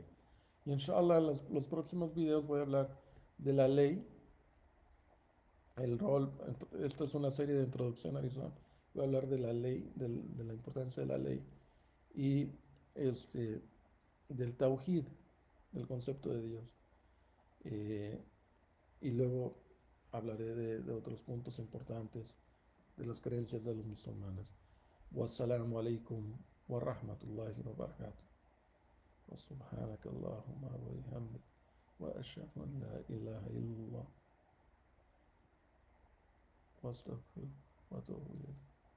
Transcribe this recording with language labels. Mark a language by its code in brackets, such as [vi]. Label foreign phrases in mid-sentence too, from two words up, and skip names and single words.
[es] Y inshallah, los próximos videos voy a hablar de la ley, el rol, esta es una serie de introducción al Islam, voy a hablar de la ley, de la importancia de la ley y este, del tawhid, del concepto de Dios. Eh, y luego hablaré de otros puntos importantes de las creencias de los musulmanes. [ar] والسلام عليكم ورحمة الله وبركاته. وسبحانك اللهم وبحمدك وأشهد أن لا إله إلا الله وأستغفرك وأتوب إليك.